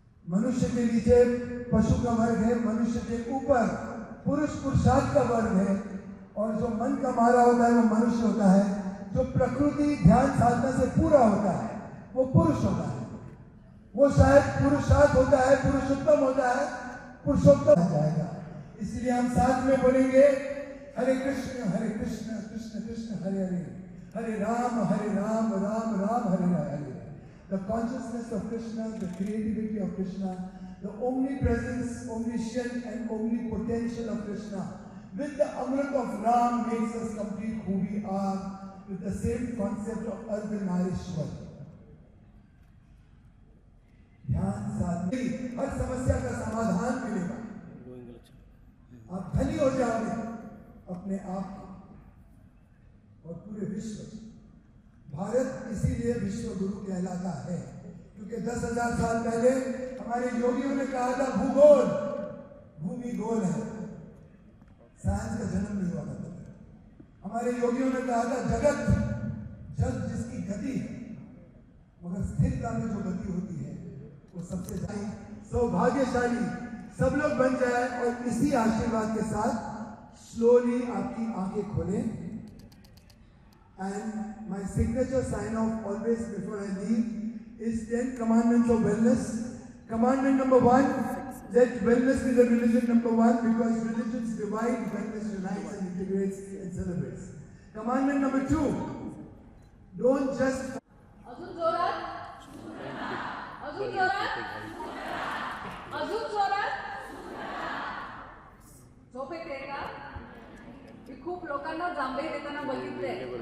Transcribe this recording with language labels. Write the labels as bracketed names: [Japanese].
[Hindi] मनुष्य के नीचे पशु का वर्ग है, मनुष्य के ऊपर पुरुष पुरुषार्थ का वर्ग है, और जो मन का मारा होता है वो मनुष्य होता है, जो प्रकृति ध्यान साधना से पूरा होता है वो पुरुष होता है, वो शायद पुरुषार्थ होता है, पुरुषोत्तम होता है, पुरुषोत्तम हो जाएगा। इसलिए हम साथ में बोलेंगे हरे कृष्ण कृष्ण कृष्ण हरे हरे, हरे Ram Ram Ram Hare Hare. [English] The consciousness of Krishna, the creativity of Krishna, the omnipresence, omniscient and omnipotential of Krishna, with the Amrit of Ram makes us complete who we are, with the same concept of Ardhanarishwar. [Hindi] ध्यान साधने हर समस्या का समाधान मिलेगा, आप धनी हो जाओगे अपने आप और पूरे विश्व। भारत इसीलिए विश्व गुरु कहलाता है क्योंकि 10,000 साल पहले हमारे योगियों ने कहा था भूगोल, भूमि गोल है, साइंस का जन्म नहीं हुआ था। हमारे योगियों ने कहा था जगत जग जिसकी गति है, मगर स्थिरता में जो गति होती है वो सबसे ज्यादा सौभाग्यशाली सब लोग बन जाए। और इसी आशीर्वाद के साथ स्लोली आपकी आंखें खोलें। [English] And my signature sign off always before I leave is 10 commandments of wellness. Commandment number 1, let wellness be the religion number 1 because religions divide, wellness unites and integrates and celebrates. Commandment number 2, don't just... [Marathi] अजून जोरात, अजून जोरात, अजून जोरात. झोप येते का? मी खूप लोकांना जांभई देताना बघितले.